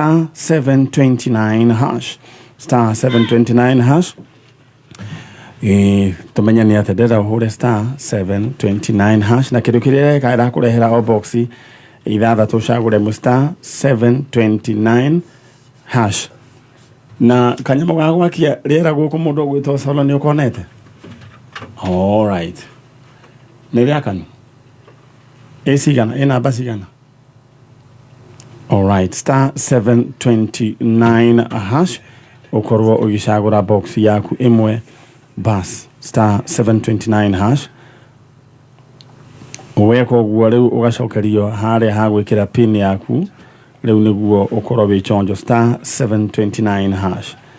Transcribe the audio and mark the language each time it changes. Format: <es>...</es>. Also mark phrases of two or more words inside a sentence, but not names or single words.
<ki>*729# *729# tumenya nĩ atĩ ndĩrenda ũhũre *729# na kĩndũ kĩrĩa ĩrakũrehera o box ithathatũ ũcagũre *729# na kanyamũ ga gwakia rĩera gũkũ mũndũ gwĩtwo Solo nĩ ũkonete.</ki> <en>All right.</en> <ki>Nĩ rĩakanu ĩna namba cigana?</ki> <en>All right,</en> <ki>*729# ũkorwo ũgĩcagũra box yaku ĩmwe bas *729# weka ũguo rĩu ũgacokerio harĩa ha gwĩkĩra pin yaku rĩu nĩguo ũkorwo wĩ chonjo *729#</ki>